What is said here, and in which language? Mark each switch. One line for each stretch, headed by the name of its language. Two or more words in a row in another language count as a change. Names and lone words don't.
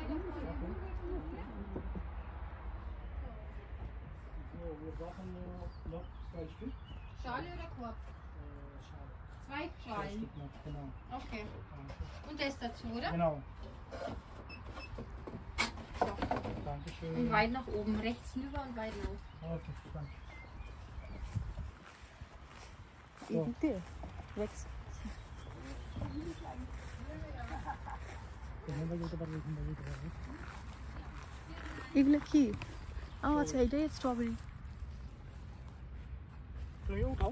German: Schale oder Korb? Zwei Schalen. Genau. Okay. Und das dazu, oder? Genau. So. Dankeschön. Und weit nach oben. Rechts rüber und weit nach. Okay, danke.
Bangla: এই দিক দিয়ে Rex। এগুলো কি? ও আচ্ছা, এটাই স্ট্রবেরি। তুমি উঠাও।